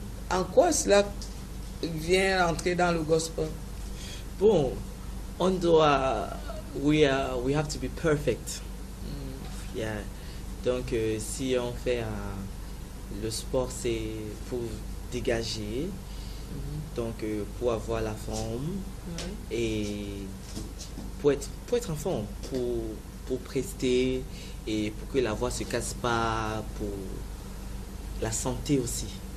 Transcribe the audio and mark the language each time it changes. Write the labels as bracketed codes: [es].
[fr] En quoi cela vient rentrer dans le gospel? Bon, on doit, [en] we have to be perfect. Yeah. [fr] Donc si on fait le sport, c'est pour dégager, donc pour avoir la forme et pour être en forme, pour prester et pour que la voix se casse pas, pour la santé aussi.